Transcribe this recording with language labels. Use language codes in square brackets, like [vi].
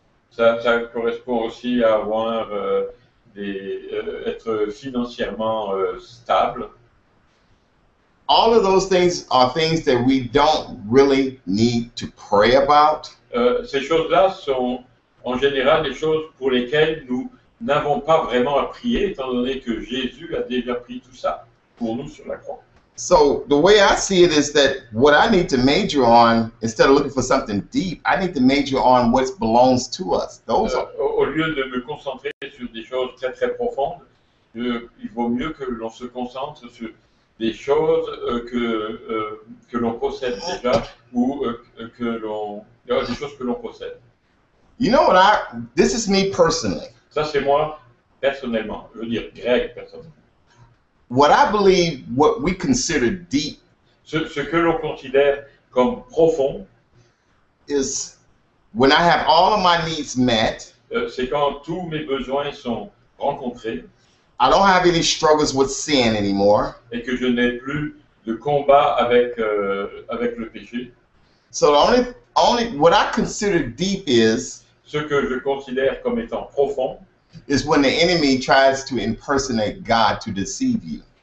[fr] ça correspond aussi à avoir être financièrement stable. [en] all of those things are things that we don't really need to pray about. [fr] Ces choses-là sont en général des choses pour lesquelles nous n'avons pas vraiment à prier, étant donné que Jésus a déjà pris tout ça pour nous sur la croix. [en] So the way I see it is that what I need to major on, instead of looking for something deep, I need to major on what belongs to us. Those are, [fr] Au lieu de me concentrer sur des choses très très profondes, il vaut mieux que l'on se concentre sur des choses que l'on possède déjà ou des choses que l'on possède. [en] you know what this is me personally. [fr] Ça, c'est moi personnellement, je veux dire Greg personnellement. [en] What I believe, what we consider deep [fr] Ce que l'on considère comme profond, [en] is when I have all of my needs met, [fr] c'est quand tous mes besoins sont rencontrés [en] I don't have any struggles with sin anymore. [fr] et que je n'ai plus de combat avec le péché. [en] So the only what I consider deep is [fr] Ce que je considère comme étant profond, [en] when the enemy tries to impersonate God to deceive you.